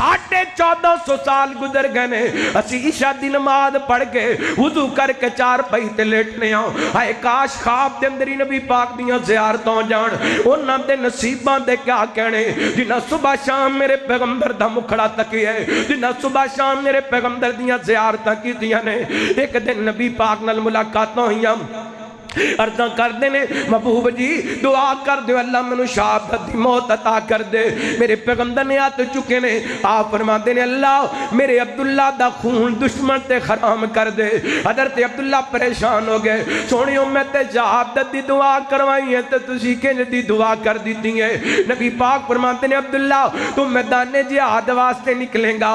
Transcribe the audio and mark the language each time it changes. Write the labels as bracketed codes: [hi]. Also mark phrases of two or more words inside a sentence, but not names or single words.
[pa] 1450 سال گزر گئے نے اسی عشاء دی نماز پڑھ کے وضو کر کے چار پئی تے لیٹنے آؤں ہائے کاش خواب دے اندر ہی نبی پاک دیاں زیارتوں جان انہاں دے نصیباں دے کیا کہنے جنہاں صبح شام میرے پیغمبر دا مکھڑا تکی ہے جنہاں صبح شام میرے پیغمبر دیاں زیارتاں کی دیاں نے ایک دن نبی پاک نال ملاقاتوں ہوئیاں عرضاں کر دینے محبوب جی دعا کر دے اللہ منو شہادت دی موت عطا کر دے میرے پیغمبر نے آت چکے نے آپ فرما دینے اللہ میرے عبداللہ دا خون دشمن تے حرام کر دے حضرت عبداللہ پریشان ہو گئے سونی امت شہادت دی دعا کروائی ہے تو تسی کے دی دعا کر دیتی ہے نبی پاک فرما دینے عبداللہ تم میدان جہاد واسطے نکلیں گا